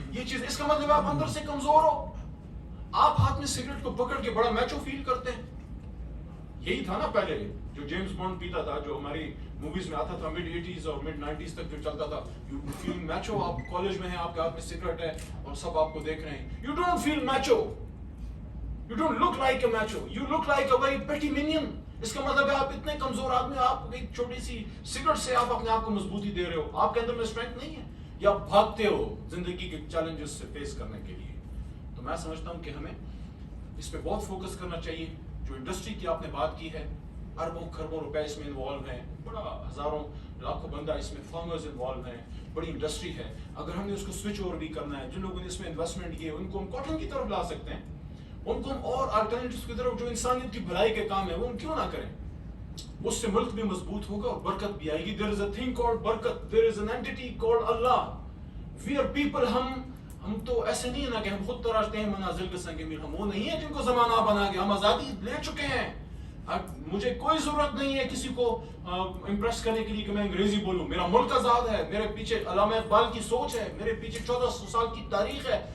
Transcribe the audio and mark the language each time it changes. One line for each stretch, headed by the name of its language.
Urdu: یہ چیز اس کا مطلب آپ اندر سے کمزور ہو. آپ ہاتھ میں سگریٹ کو پکڑ کے بڑا میچو فیل کرتے ہیں. یہی تھا نا پہلے جو جیمز بانڈ پیتا تھا, جو ہماری موویز میں آتا تھا مڈ 80s اور مڈ 90s تک جو چلتا تھا.
English: You feel macho.
Urdu: آپ کالج میں ہیں, آپ کے ہاتھ میں سگریٹ ہے اور سب آپ کو دیکھ رہے ہیں.
English: You don't feel macho. You don't look like a macho. You look like a very petty minion.
Urdu: اس کا مطلب ہے آپ اتنے کمزور آدمی, آپ ایک چھوٹی سی سگریٹ سے آپ اپنے آپ کو مضبوطی دے رہے ہو. آپ کے اندر میں اسٹرینتھ نہیں ہے, یا بھاگتے ہو زندگی کے چیلنجز سے فیس کرنے کے لیے. تو میں سمجھتا ہوں کہ ہمیں اس پہ بہت فوکس کرنا چاہیے. جو انڈسٹری کی آپ نے بات کی ہے, اربوں خربوں روپے اس میں انوالو ہیں, بڑا ہزاروں لاکھوں بندہ اس میں, فارمرز انوالو ہیں, بڑی انڈسٹری ہے. اگر ہم نے اس کو سوئچ اوور بھی کرنا ہے, جن لوگوں نے اس میں انویسٹمنٹ کی ہے ان کو ہم کاٹن کی طرف لا سکتے ہیں. ان کو ہم اور آلٹرنیٹیوز کی طرف جو انسانیت کی بھلائی کے کام ہے وہ ہم کیوں نہ کریں؟ اس سے ملک بھی مضبوط ہوگا اور برکت بھی آئے گی.
English: There is a thing called برکت. There is an entity called Allah. We are people.
Urdu: ہم تو ایسے نہیں ہے نا کہ ہم خود تراشتے ہیں منازل کے سنگ میل. ہم وہ نہیں ہیں جن کو زمانہ بنا کے. ہم آزادی لے چکے ہیں. مجھے کوئی ضرورت نہیں ہے کسی کو امپریس کرنے کے لیے کہ میں انگریزی بولوں. میرا ملک آزاد ہے. میرے پیچھے علامہ اقبال کی سوچ ہے. میرے پیچھے 1400 سال کی تاریخ ہے.